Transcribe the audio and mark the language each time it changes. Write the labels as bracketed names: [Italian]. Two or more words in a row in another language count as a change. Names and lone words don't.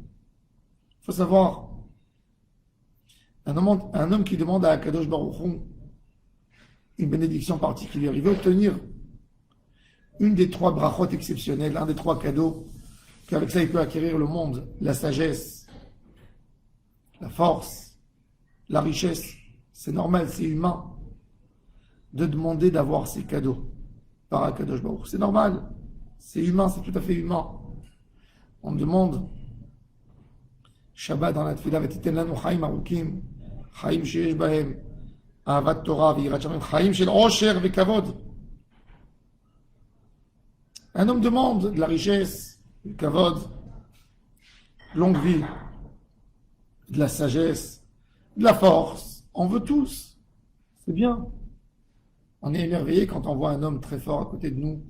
[French] Il faut savoir, un homme qui demande à Akadosh Baruch Hu une bénédiction particulière, il veut obtenir une des trois brachot exceptionnelles, un des trois cadeaux, qu'avec ça il peut acquérir le monde, la sagesse, la force, la richesse. C'est normal, c'est humain de demander d'avoir ces cadeaux par Akadosh Baruch Hu. C'est normal, c'est humain, c'est tout à fait humain. On demande Shabbat dans la tefila, [Hebrew] ותתן לנו חיים ארוכים חיים שיש בהם אהבת תורה ויראת שמים חיים של עושר וכבוד. [French] Un homme demande de la richesse, du kavod, longue vie, de la sagesse, de la force. On veut tous. C'est bien. On est émerveillé quand on voit un homme très fort à côté de nous.